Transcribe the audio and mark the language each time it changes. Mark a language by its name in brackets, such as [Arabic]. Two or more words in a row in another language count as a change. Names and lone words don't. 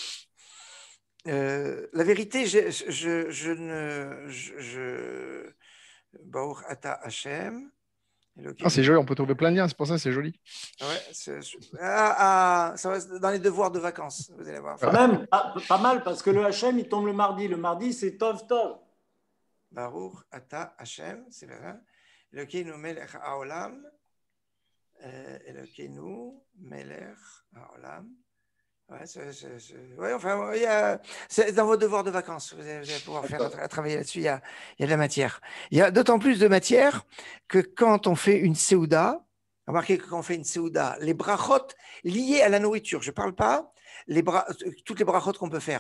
[French] La vérité, [Hebrew] ברוך אתה השם. [French] C'est joli, on peut trouver plein de liens, c'est pour ça que c'est joli. Ouais, ça va dans les devoirs de vacances, vous allez voir. Quand même, pas mal, parce que le Hashem, il tombe le mardi. Le mardi, c'est [Hebrew] טוב טוב. ברוך אתה השם, [French] c'est vrai. [Hebrew] אלוקינו מלך העולם. אלוקינו מלך העולם. [French] Ouais, enfin, c'est dans vos devoirs de vacances. Vous allez pouvoir travailler là-dessus. Il y a de la matière. Il y a d'autant plus de matière que quand on fait une séouda, remarquez que quand on fait une séouda, les brachot liées à la nourriture, je ne parle pas toutes les brachot qu'on peut faire.